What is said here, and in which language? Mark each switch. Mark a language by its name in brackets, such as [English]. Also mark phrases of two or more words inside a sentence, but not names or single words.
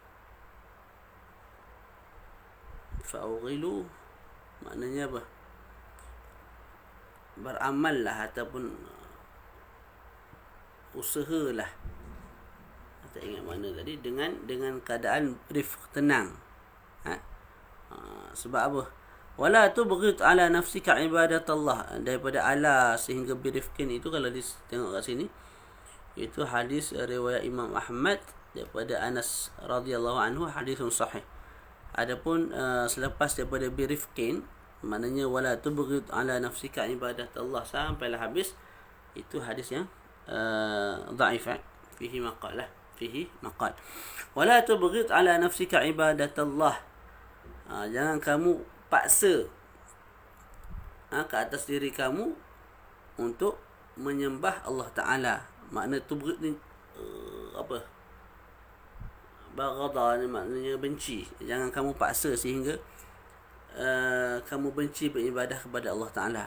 [Malay] Fa'awghilu maknanya apa? Beramal lah ataupun usahalah. Tak ingat mana tadi, dengan keadaan rifq, tenang. Sebab apa? [Arabic] ولا تبغض على نفسك عبادة الله. [Malay] Daripada ala sehingga birifqin itu, kalau tengok kat sini, itu hadis riwayat Imam Ahmad daripada Anas [Arabic] رضي الله عنه حديث صحيح. [Malay] Adapun selepas daripada birifqin, maknanya [Arabic] ولا تبغض على نفسك عبادة الله [Malay] sampailah habis, itu hadis yang dhaif, [Arabic] فيه مقالة فيه مقال. ولا تبغض على نفسك عبادة الله. [Malay] Jangan kamu paksa ke atas diri kamu untuk menyembah Allah Ta'ala. Makna tubghit ni apa? Baghadha ni maknanya benci. Jangan kamu paksa sehingga kamu benci beribadah kepada Allah Ta'ala.